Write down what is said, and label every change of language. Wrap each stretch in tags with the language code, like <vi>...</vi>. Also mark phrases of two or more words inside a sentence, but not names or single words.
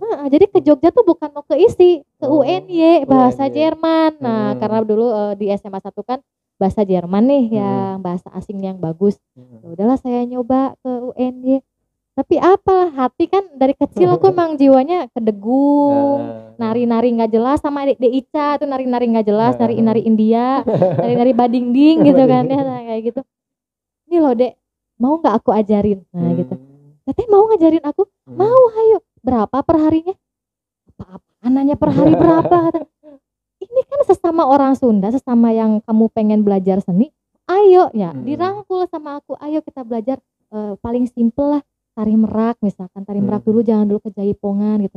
<id>Jadi ke Jogja tuh bukan mau ke isi, ke UNY bahasa Jerman. Nah karena dulu di SMA 1 kan bahasa Jerman nih yang bahasa asing yang bagus. Ya udahlah saya nyoba ke UNY. Tapi apalah, hati kan dari kecil aku emang jiwanya kedegung, nari-nari nggak jelas, sama adik Ica tuh nari-nari nggak jelas, nari-nari India, nari-nari badingding gitu kan ya, kayak gitu. Ini loh Dek, mau nggak aku ajarin? Nah gitu. Teteh mau ngajarin aku? Mau, ayo. Berapa per harinya? Apa-apaan nanya per hari berapa? Kata. Ini kan sesama orang Sunda, sesama yang kamu pengen belajar seni, ayo ya dirangkul sama aku, ayo kita belajar paling simple lah, tari merak misalkan, tari merak dulu, jangan dulu ke jaipongan gitu.</id>